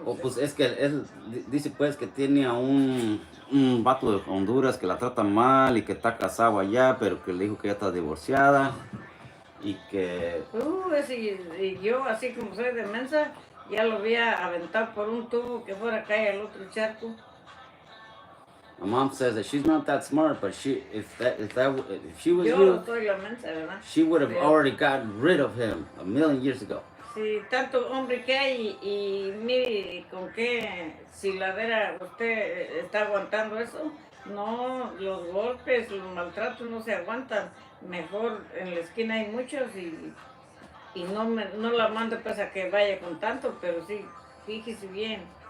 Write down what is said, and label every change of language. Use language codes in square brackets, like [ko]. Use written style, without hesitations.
[es] Oh, pues es que él dice pues que tiene a un vato de Honduras que la trata mal y que está casado allá, pero que le dijo que ya está divorciada y que... Y yo, así como soy de mensa, ya lo voy a aventar por un tubo que fuera acá al otro charco. [en] My mom says that she's not that smart, but if she was [es] yo [en] you, [es] soy la mensa, ¿verdad? [en] she would have already gotten rid of him a million years ago. [es] Sí, tanto hombre que hay y mire con qué siladera usted está aguantando eso. No, los golpes, los maltratos no se aguantan. Mejor en la esquina hay muchos y no la mando pues a que vaya con tanto, pero sí, fíjese bien.